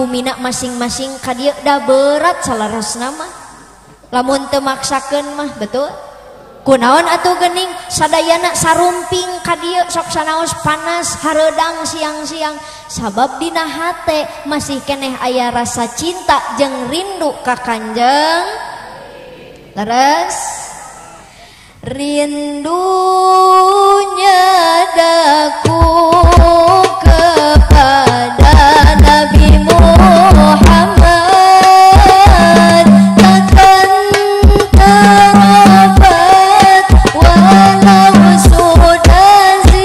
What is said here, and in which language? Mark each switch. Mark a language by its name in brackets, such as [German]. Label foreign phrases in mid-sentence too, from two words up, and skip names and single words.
[Sundanese] bumina masing-masing ka dieu da berat salarasna mah lamun teu maksakeun mah betul kunaon atuh geuning sadayana sarumping ka dieu sok sanaos panas hareudang siang-siang sabab dina hate masih keneh aya rasa cinta jeung rindu ka Kanjeng leres [Malay] rindunya daku kepada Nabi Muhammad takkan terobat walau sudah